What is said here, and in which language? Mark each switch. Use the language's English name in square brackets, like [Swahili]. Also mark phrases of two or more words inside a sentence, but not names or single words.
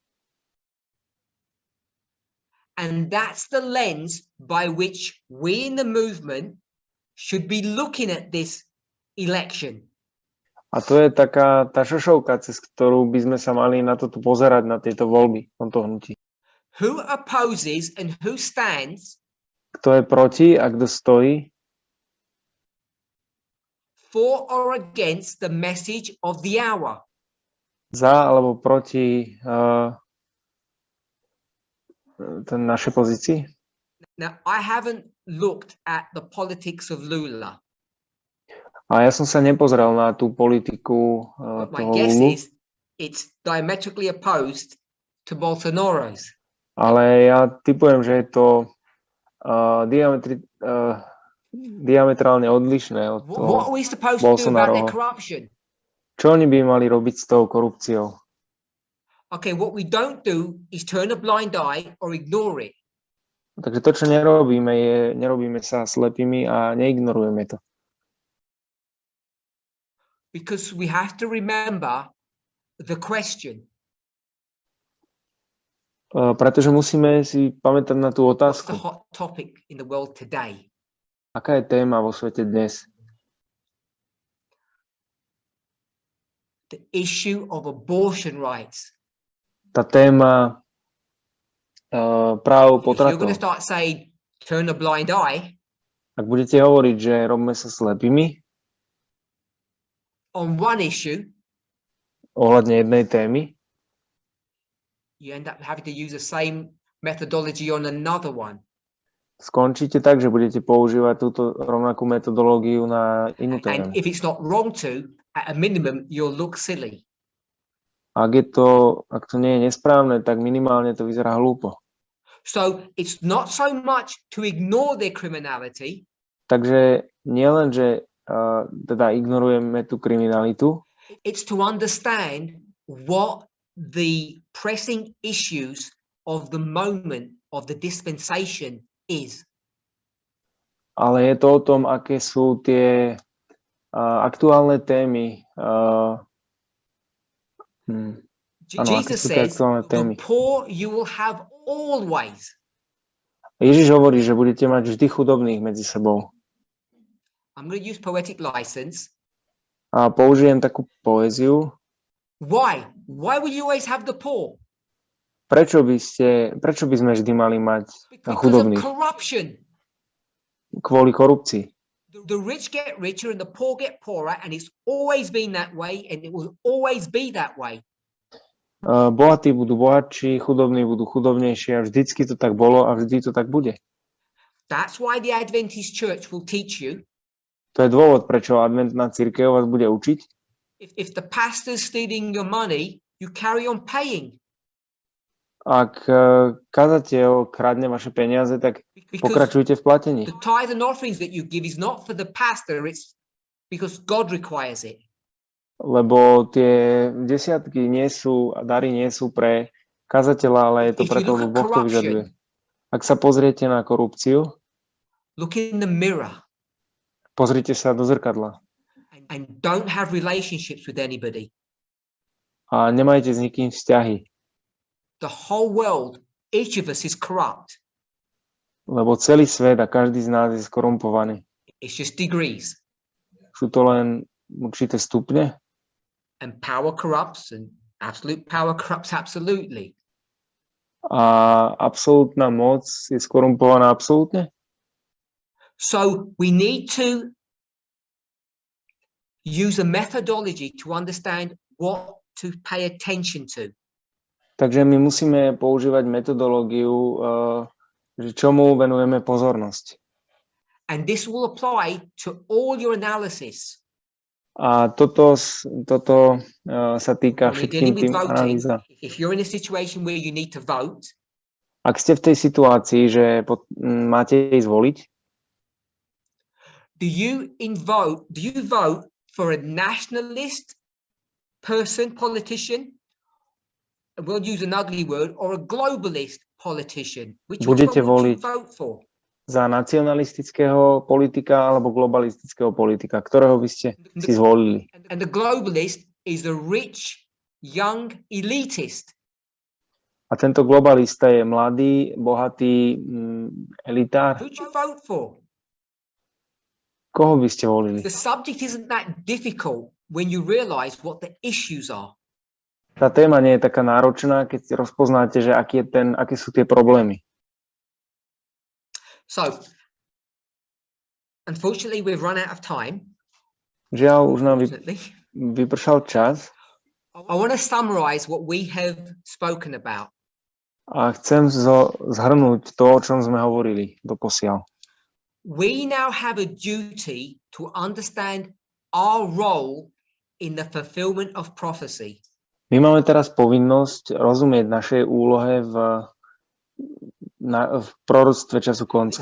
[English] And that's the lens by which we in the movement should be looking at this election. [Slovak] A to je taká tá šošovka, cez ktorú by sme sa mali na toto pozerať, na tieto voľby v tomto hnutí. [English] Who opposes and who stands [Slovak] Kto je proti a kto stojí [English] for or against the message of the hour. [Slovak] za alebo proti našej pozícii. [English] Now, I haven't looked at the politics of Lula, [Slovak] A ja som sa nepozrel na tú politiku [English] but my [Slovak] toho [English] guess [Slovak] Lulu, [English] is it's diametrically opposed to Bolsonaro's. [Slovak] ale ja tipujem, že je to diametrálne odlišné od toho. [English] What are we supposed to do about their [Slovak] Bolsonaroho. [English] corruption? [Slovak] Čo oni by mali robiť s tou korupciou? [English] Okay, what we don't do is turn a blind eye or ignore it. [Slovak] Takže to, čo nerobíme sa slepými a neignorujeme to. [English] Because we have to remember the question. [Slovak] Pretože musíme si pamätať na tú [English] What's [Slovak] otázku. [English] the hot topic in the world today? [Slovak] Aká je téma vo svete dnes? [English] The issue of abortion rights. [Slovak] Tá téma práv [English] If you're going [Slovak] potratov. [English] to start saying, turn a blind eye [Slovak] Ak budete hovoriť, že robíme sa slepými [English] on one issue, [Slovak] ohľadne jednej témy, [English] you end up having to use the same methodology on another one. [Slovak] skončíte tak, že budete používať túto rovnakú metodológiu na inú tému. [English] And if it's not wrong to, at a minimum, you'll look silly. [Slovak] Ak to nie je nesprávne, tak minimálne to vyzerá hlúpo. [English] So it's not so much to ignore their criminality, [Slovak] Takže nielen, že teda ignorujeme tú kriminalitu, [English] it's to understand what the pressing issues of the moment of the dispensation is. [Slovak] ale je to o tom, aké sú tie aktuálne témy. Aké [English] Jesus [Slovak] sú tie [English] says, [Slovak] aktuálne [English] the [Slovak] témy. [English] poor you will have always. [Slovak] Ježiš hovorí, že budete mať vždy chudobných medzi sebou. [English] I'm going to use poetic license. [Slovak] A použijem takú poéziu. [English] Why? Why will you always have the poor? [Slovak] Prečo by sme vždy mali mať [English] Because of [Slovak] chudobných? [English] corruption. [Slovak] Kvôli korupcii. [English] The rich get richer and the poor get poorer, and it's always been that way, and it will always be that way. [Slovak] Bohatí budú bohatší, chudobní budú chudobnejší a vždycky to tak bolo a vždy to tak bude. [English] That's why the Adventist Church will teach you. [Slovak] To je dôvod, prečo adventná cirkev vás bude učiť. [English] If the pastor's stealing your money, you carry on paying. [Slovak] Ak kazateľ kradne vaše peniaze, tak pokračujte v platení. [English] The tithe and offerings that you give is not for the pastor, it's because God requires it. [Slovak] Lebo tie desiatky dary nie sú pre kazateľa, ale je to preto, lebo Boh to vyžaduje. Ak sa pozriete na korupciu, [English] look in the mirror. [Slovak] Pozrite sa do zrkadla. [English] And don't have relationships with anybody. [Slovak] A nemajte s nikým vzťahy. [English] The whole world, each of us is corrupt. [Slovak] Lebo celý svet a každý z nás je skorumpovaný. [English] It's just degrees. [Slovak] Sú to len určité stupne. [English] And power corrupts, and absolute power corrupts absolutely. [Slovak] A absolútna moc je skorumpovaná absolútne. [English] So we need to use a methodology to understand what to pay attention to. [Slovak] Takže my musíme používať metodológiu, že čomu venujeme pozornosť. [English] And this will apply to all your analysis. [Slovak] A toto sa týka všetkým tým analýzam. [English] If you're in a situation where you need to vote, [Slovak] ak ste v tej situácii, že máte ísť voliť, [English] do you vote for a nationalist person, politician? We'll use an ugly word, or a globalist politician. Which one would you vote for? [Slovak] Za nacionalistického politika alebo globalistického politika, ktorého by ste si zvolili. [English] And the globalist is the rich, young elitist. [Slovak] A tento globalista je mladý, bohatý elitár. [English] Who do you vote for? [Slovak] Koho by ste volili? [English] The subject isn't that difficult when you realize what the issues are. [Slovak] Tá téma nie je taká náročná, keď si rozpoznáte, že aké sú tie problémy. [English] So, unfortunately, we've run out of time. [Slovak] Žiaľ, už nám vypršal čas. [English] I want to summarize what we have spoken about. [Slovak] A chcem zhrnúť to, o čom sme hovorili doposiaľ. [English] We now have a duty to understand our role in the fulfillment of prophecy. [Slovak] My máme teraz povinnosť rozumieť našej úlohe v proroctve času konca.